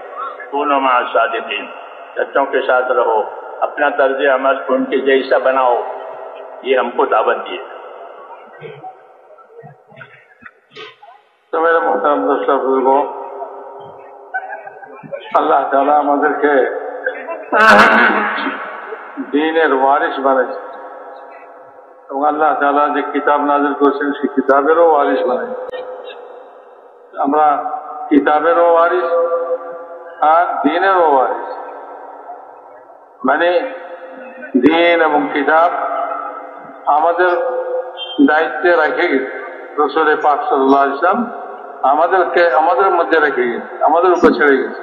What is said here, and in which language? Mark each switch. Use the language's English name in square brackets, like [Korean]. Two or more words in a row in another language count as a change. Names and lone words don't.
[Arabic] کونوا مع الصادقین، [Urdu] سچوں کے ساتھ رہو، اپنا طرز عمل ان کے جیسا بناؤ، یہ ہم کو دعوت دی ہے۔ تو میرے محترم دوستوں بزرگوں، اللہ تعالیٰ مگر کے دین وارث بنے، [Bangla] এবং আল্লাহ তাআলা যে কিতাব নাযিল করেছেন সেই কিতাবেরও ওয়ারিস বানাই। আমরা কিতাবেরও ওয়ারিস আর দ্বীনেরও ওয়ারিস, মানে দ্বীন এবং কিতাব আমাদের দায়িত্বে রেখে গেছে রাসূল পাক [Arabic] صلى الله عليه وسلم, [Bangla] আমাদের মধ্যে রেখে গেছে, আমাদের উপর ছেড়ে গেছে।